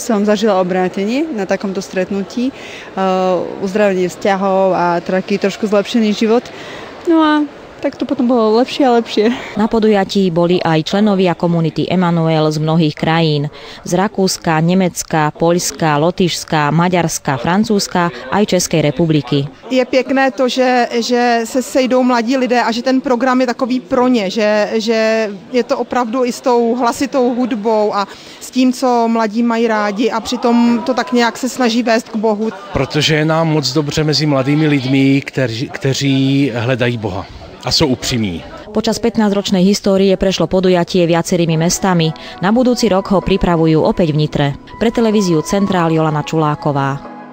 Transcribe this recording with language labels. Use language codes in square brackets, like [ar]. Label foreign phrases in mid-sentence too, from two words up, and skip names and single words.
[sk] Som zažila obrátenie na takomto stretnutí, uzdravenie vzťahov a taký trošku zlepšený život. No a tak to potom bolo lepšie a lepšie. Na podujatí boli aj členovia komunity Emanuel z mnohých krajín. Z Rakúska, Nemecka, Poľska, Lotyšska, Maďarska, Francúzska aj Českej republiky. [cs] Je pěkné to, že se sejdou mladí lidé a že ten program je takový pro ně, že je to opravdu i s tou hlasitou hudbou a s tím, co mladí mají rádi a přitom to tak nějak se snaží vést k Bohu. Protože je nám moc dobře mezi mladými lidmi, kteří hledají Boha. A sú upřímní. [sk] Počas 15-ročnej histórie prešlo podujatie viacerými mestami. Na budúci rok ho pripravujú opäť v Nitre. Pre televíziu Centrál Jolana Čuláková.